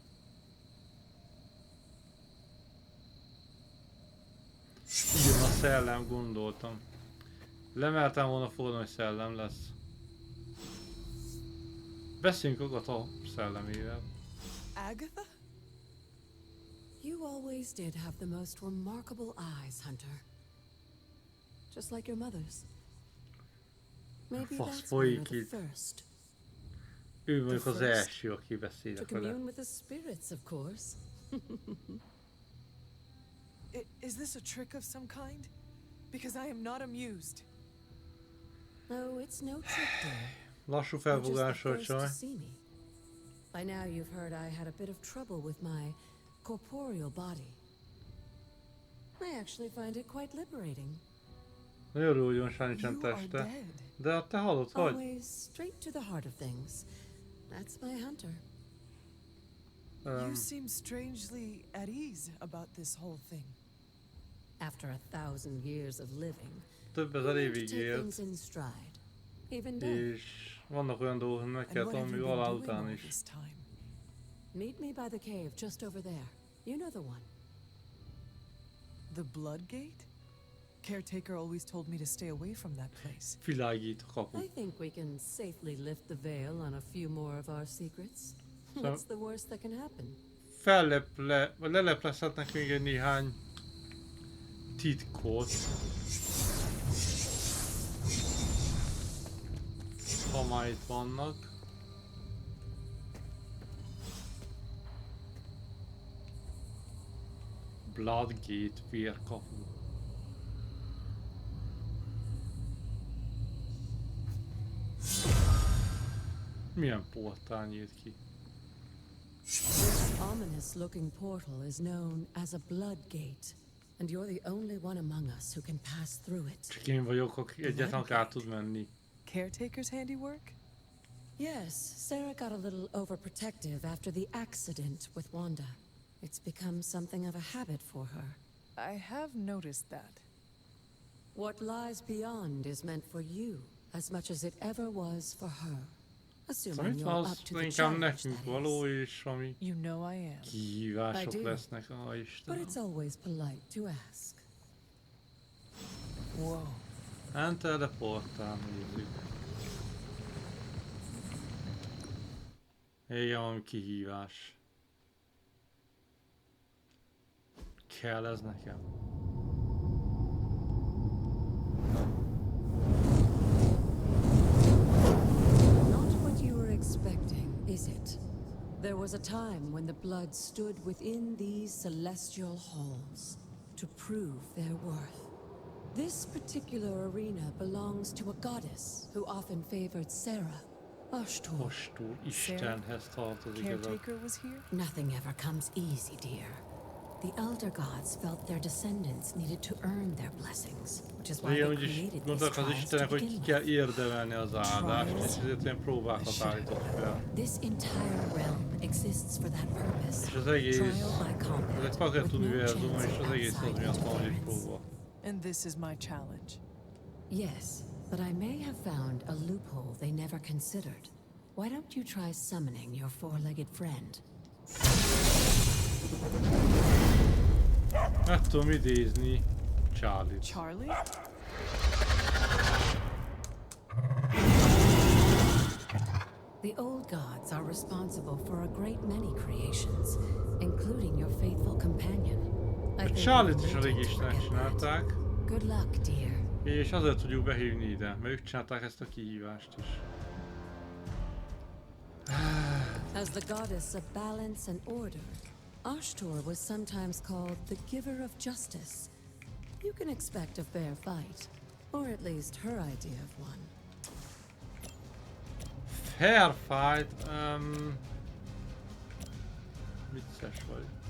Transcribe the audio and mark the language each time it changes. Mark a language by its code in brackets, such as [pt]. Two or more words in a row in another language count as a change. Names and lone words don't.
[hu] Igen, a szellem, gondoltam. Lemertem volna fordulni, hogy szellem lesz. Beszéljünk a szellemével. Agatha? [en] You always did have the most remarkable eyes, Hunter. Just like your mother's. Maybe that's why you're the first. [hu] Ő mondjuk az első, aki beszélek [en] To [hu] vele. [en] commune with the spirits, of course. Is this a trick of some kind? Because I am not amused. No, it's no trick, dear. [hu] Lassú [en] You're just the [hu] felfogásra, [en] first to [hu] csaj. [en] see me. By now you've heard I had a bit of trouble with my corporeal body. I actually find it quite liberating. [hu] Nagyon örül, hogy most nincsen teste. De te halott vagy. [en] Always straight to the heart of things. That's my Hunter. You seem strangely at ease about this whole thing. After 1,000 years of living, [hu] Több ezer évig [en] take [hu] élt. [en] things in stride. Even death. [hu] És vannak olyan dolgok, hogy meg kell tanulni alá után is. [en] Meet me by the cave just over there. You know the one. The Blood Gate? Caretaker always told me to stay away from that place. [hu] Világít a kapu. [en] I think we can safely lift the veil on a few more of our secrets. What's the worst that can happen? [hu] Leleplezhetnek még egy néhány titkot. Ha már itt vannak. Bloodgate vérkapu. Milyen portál nyílt ki? [en] This ominous-looking portal is known as a blood gate, and you're the only one among us who can pass through it. [hu] Csak én vagyok, aki egyetlen át tud menni. [en] Caretaker's handiwork? Yes, Sarah got a little overprotective after the accident with Wanda. It's become something of a habit for her. I have noticed that. What lies beyond is meant for you as much as it ever was for her. Assuming you're up to the [hu] inkább [en] challenge, [hu] nekünk [en] that [hu] való, és ami [en] You know I am. [hu] kihívások [en] I do. [hu] lesznek, a [en] But [hu] Istenem. [en] it's always polite to ask. Whoa. Enter the portál, [hu] nézzük. Igen, valami kihívás. Kell ez nekem? [en] Not what you were expecting, is it? There was a time when the blood stood within these celestial halls to prove their worth. This particular arena belongs to a goddess who often favored Sarah. Ashtor. [hu] Ashtor, Istenhez tartozik ez a... [en] Caretaker was here? Nothing ever comes easy, dear. The elder gods felt their descendants needed to earn their blessings, which is why [hu] Igen, [en] they [hu] úgyis [en] created these [hu] gondoltak az [en] trials to [hu] Istenek, hogy [en] begin [hu] ki [en] with. [hu] kell érdemelni az áldást, és ezért ilyen próbákat állított fel. [en] This entire realm exists for that purpose. [hu] És az egész... [en] Trial by combat, [hu] Ez egy pakett [en] with no [hu] univerzum, [en] chance [hu] és [en] of [hu] az egész az [en] outside [hu] miatt van, hogy egy [en] interference. [hu] próba. [en] And this is my challenge. Yes, but I may have found a loophole they never considered. Why don't you try summoning your four-legged friend? [hu] Meg tudom idézni Charlie-t. Charlie? [en] The old gods are responsible for a great many creations, including your faithful companion. I think [hu] Charlie-t [en] we'll [hu] is elég [en] need to [hu] istenek [en] forget that. [hu] csinálták, [en] Good luck, dear. [hu] és azért tudjuk behívni ide, mert ők csinálták ezt a kihívást is. [en] As the goddess of balance and order, Ashtor was sometimes called the giver of justice. You can expect a fair fight, or at least her idea of one. Fair fight, [hu] vicces vagy.